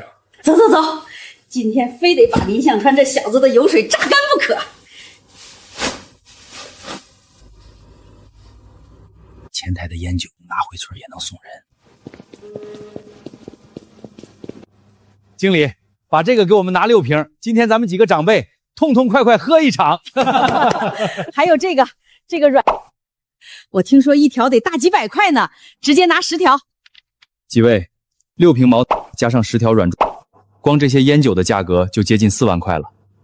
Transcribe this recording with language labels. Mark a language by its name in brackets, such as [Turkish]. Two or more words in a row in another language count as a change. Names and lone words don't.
[Chinese] 走走走，今天非得把林向川這小子的油水榨乾不可。前台的煙酒拿回村也能送人。經理，把這個給我們拿6瓶，今天咱們幾個長輩痛痛快快喝一場。還有這個軟，我聽說一條得大幾百塊呢，直接拿10條。幾位，6瓶茅加上10條軟柱，光這些煙酒的價格就接近4萬塊了。